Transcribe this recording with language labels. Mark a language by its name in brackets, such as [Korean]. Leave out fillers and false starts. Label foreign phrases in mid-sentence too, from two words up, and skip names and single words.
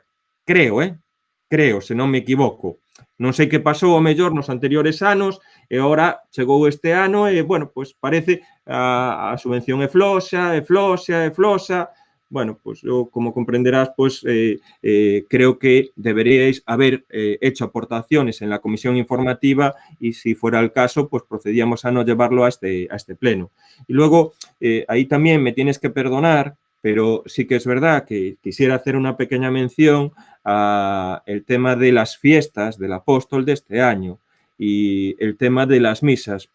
[Galician] Creo, se non me equivoco. Non sei que pasou ao mellor nos anteriores anos e agora chegou este ano e, bueno, pois parece a subvención é floxa. [Spanish] Bueno, pois eu, como comprenderás, pois creo que deberíais haber hecho aportaciones en la comisión informativa y, si fuera el caso, pues procedíamos a no llevarlo a este pleno. Y luego, ahí también me tienes que perdonar, pero sí que es verdad que quisiera hacer una pequeña mención al tema de las fiestas del apóstol de este año y el tema de las misas.